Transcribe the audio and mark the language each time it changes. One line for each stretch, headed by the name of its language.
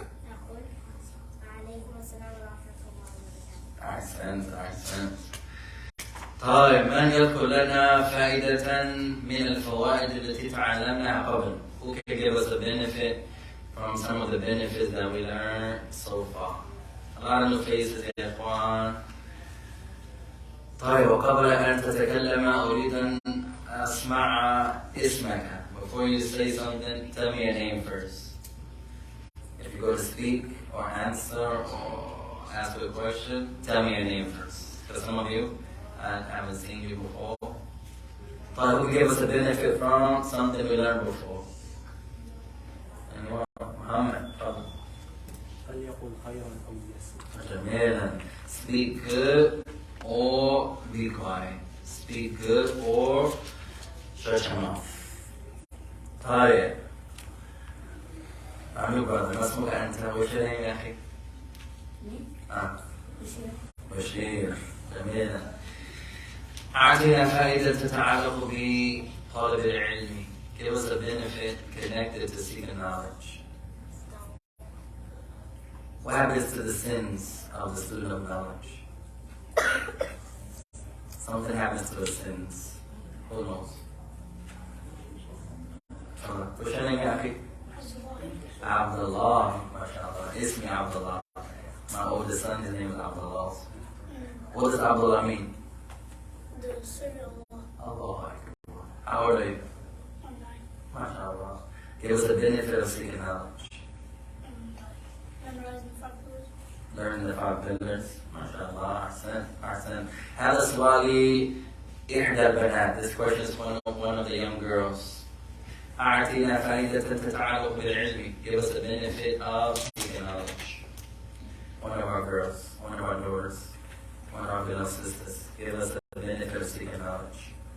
Arabic: يقول وعليكم السلام ورحمة الله وبركاته. أحسنت. طيب, من يذكر لنا فائدة من الفوائد التي تعلمناها قبل?
English: Who can give us a benefit from some of the benefits that we learned so far? A lot of new faces, يا إخوان.
Arabic: طيب, وقبل أن تتكلم أريد أن أسمع اسمك.
English: Before you say something, tell me your name first. If you go to speak or answer or ask a question, tell me your name first. Because some of you, I haven't seen you before. But who gave us a benefit from something we learned before? Anyone? Muhammad, Father. جميلا. Speak good or be quiet. Speak good or shut your mouth.
Arabic: طيب. عمي brother, ما اسمك أنت؟ وش اسمك يا أخي؟ بشير. جميلا. أعطينا فائدة تتعلق بطلب العلم.
English: Give us a benefit connected to seeking knowledge. What happens to the sins of the student of knowledge? something happens to the sins. Who knows? What's your name, Yaki? Abdullah. MashaAllah. Ismi Abdullah. My oldest son, his name is Abdullah. What does Abdullah mean? The servant of Allah. Allah. How old are you? MashaAllah. Give us the benefit of seeking knowledge. Memorizing the 5 pillars. Learn the 5 pillars. MashaAllah. Ahsan.
Arabic: هذا سؤالي إحدى البنات.
English: This question is one of the young girls.
Arabic: أعطينا فائدة تتعلق بالعلم.
English: Give us the benefit of seeking knowledge. One of our girls, one of our daughters, one of our beloved sisters. Give us the benefit of seeking knowledge.